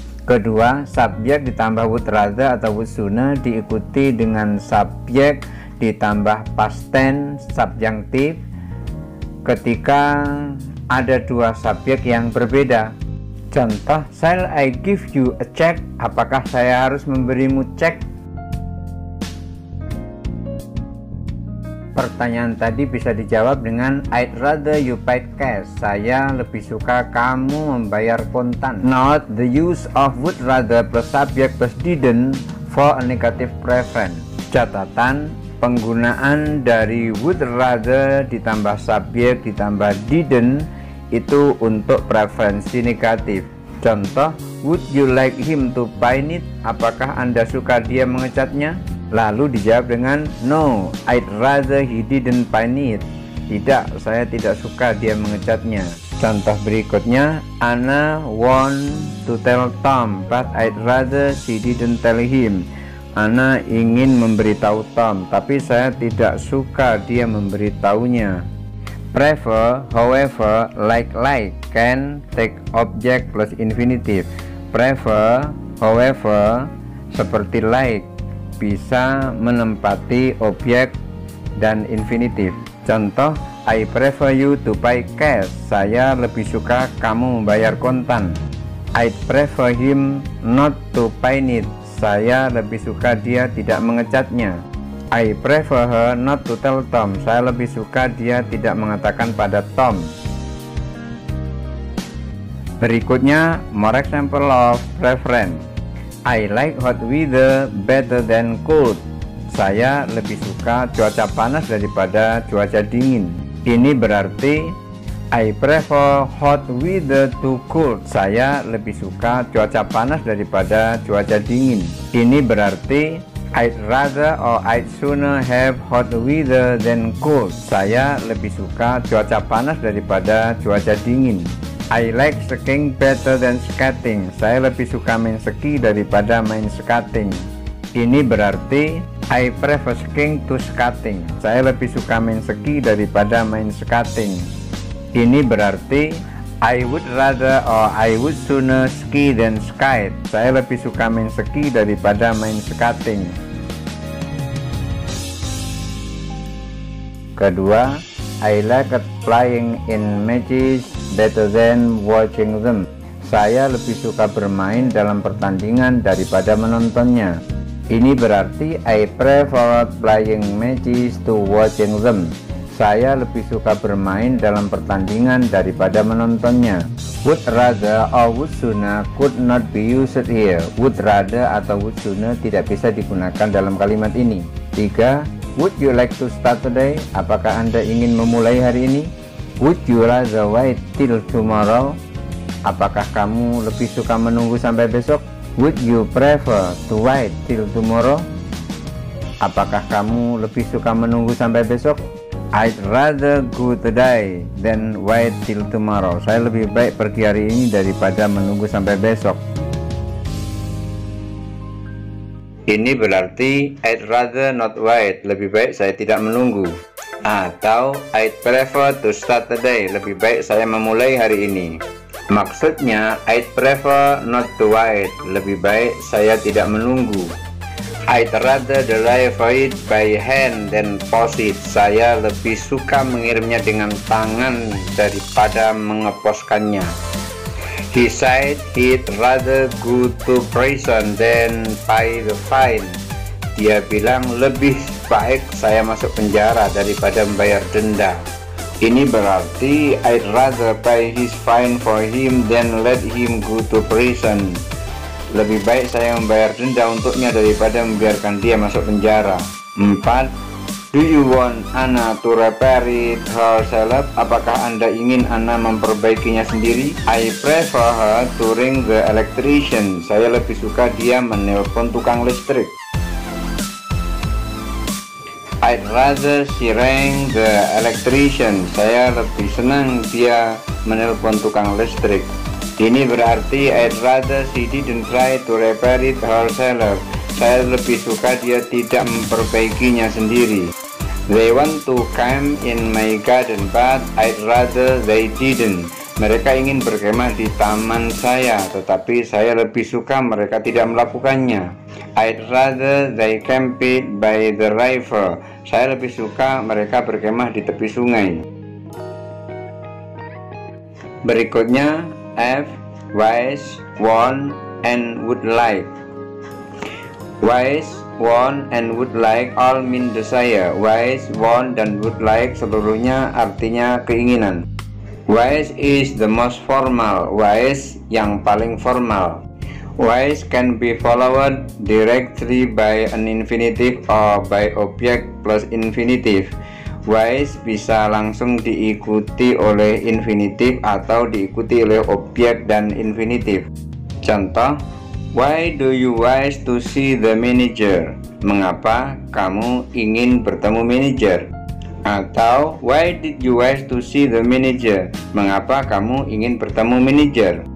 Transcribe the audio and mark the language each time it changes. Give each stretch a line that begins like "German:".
Indonesian: Kedua, subjek ditambah would rather atau would sooner diikuti dengan subjek ditambah past tense subjunctive ketika ada dua subjek yang berbeda. Contoh,
English: shall I give you a check?
Indonesian: Apakah saya harus memberimu cek? Pertanyaan tadi bisa dijawab dengan
English: I'd rather you paid cash.
Indonesian: Saya lebih suka kamu membayar kontan.
English: Note the use of would rather plus subject plus didn't for a negative preference.
Indonesian: Catatan, penggunaan dari would rather ditambah subjek ditambah didn't itu untuk preferensi negatif. Contoh,
English: would you like him to paint it?
Indonesian: Apakah Anda suka dia mengecatnya? Lalu dijawab dengan
English: no, I'd rather he didn't paint it.
Indonesian: Tidak, saya tidak suka dia mengecatnya. Contoh berikutnya,
English: Anna want to tell Tom but I'd rather she didn't tell him.
Indonesian: Anna ingin memberitahu Tom tapi saya tidak suka dia memberitahunya.
English: Prefer, however, like can take object plus infinitive.
Indonesian: Prefer, however, seperti like bisa menempati objek dan infinitif. Contoh,
English: I prefer you to pay cash.
Indonesian: Saya lebih suka kamu membayar kontan.
English: I'd prefer him not to paint it.
Indonesian: Saya lebih suka dia tidak mengecatnya.
English: I prefer her not to tell Tom.
Indonesian: Saya lebih suka dia tidak mengatakan pada Tom. Berikutnya,
English: more example of preference. I like hot weather better than cold.
Indonesian: Saya lebih suka cuaca panas daripada cuaca dingin. Ini berarti
English: I prefer hot weather to cold.
Indonesian: Saya lebih suka cuaca panas daripada cuaca dingin. Ini berarti
English: I'd rather or I'd sooner have hot weather than cold.
Indonesian: Saya lebih suka cuaca panas daripada cuaca dingin.
English: I like skiing better than skating.
Indonesian: Saya lebih suka main ski daripada main skating. Ini berarti
English: I prefer skiing to skating.
Indonesian: Saya lebih suka main ski daripada main skating. Ini berarti
English: I would rather or I would sooner ski than skate.
Indonesian: Saya lebih suka main ski daripada main skating. Kedua,
English: I like playing in matches better than watching them.
Indonesian: Saya lebih suka bermain dalam pertandingan daripada menontonnya. Ini berarti
English: I prefer playing matches to watching them.
Indonesian: Saya lebih suka bermain dalam pertandingan daripada menontonnya.
English: Would rather or would sooner could not be used here.
Indonesian: Would rather atau would sooner tidak bisa digunakan dalam kalimat ini. 3.
English: Would you like to start today?
Indonesian: Apakah Anda ingin memulai hari ini?
English: Would you rather wait till tomorrow?
Indonesian: Apakah kamu lebih suka menunggu sampai besok?
English: Would you prefer to wait till tomorrow?
Indonesian: Apakah kamu lebih suka menunggu sampai besok?
English: I'd rather go today than wait till tomorrow.
Indonesian: Saya lebih baik pergi hari ini daripada menunggu sampai besok. Ini berarti
English: I'd rather not wait.
Indonesian: Lebih baik saya tidak menunggu. Atau
English: I'd prefer to start today.
Indonesian: Lebih baik saya memulai hari ini. Maksudnya
English: I'd prefer not to wait.
Indonesian: Lebih baik saya tidak menunggu.
English: I'd rather deliver it by hand than post it.
Indonesian: Saya lebih suka mengirimnya dengan tangan daripada mengeposkannya.
English: He said he'd rather go to prison than pay the fine.
Indonesian: Dia bilang lebih baik saya masuk penjara daripada membayar denda. Ini berarti
English: I'd rather pay his fine for him than let him go to prison.
Indonesian: Lebih baik saya membayar denda untuknya daripada membiarkan dia masuk penjara. 4.
English: Do you want Anna to repair it herself?
Indonesian: Apakah Anda ingin Anna memperbaikinya sendiri?
English: I prefer her to ring the electrician.
Indonesian: Saya lebih suka dia menelpon tukang listrik.
English: I'd rather she rang the electrician.
Indonesian: Saya lebih senang dia menelpon tukang listrik. Ini berarti
English: I'd rather she didn't try to repair it herself.
Indonesian: Saya lebih suka dia tidak memperbaikinya sendiri.
English: They want to camp in my garden, but I'd rather they didn't.
Indonesian: Mereka ingin berkemah di taman saya, tetapi saya lebih suka mereka tidak melakukannya.
English: I'd rather they camp it by the river.
Indonesian: Saya lebih suka mereka berkemah di tepi sungai. Berikutnya
English: F. Wise, want, and would like. Wise, want, and would like all mean desire.
Indonesian: Wise, want, dan would like seluruhnya artinya keinginan.
English: Wise is the most formal. Wise
Indonesian: yang paling formal.
English: Wise can be followed directly by an infinitive or by object plus infinitive.
Indonesian: Wise bisa langsung diikuti oleh infinitif atau diikuti oleh objek dan infinitif. Contoh,
English: why do you wish to see the manager?
Indonesian: Mengapa kamu ingin bertemu manajer? Atau
English: why did you wish to see the manager?
Indonesian: Mengapa kamu ingin bertemu manajer?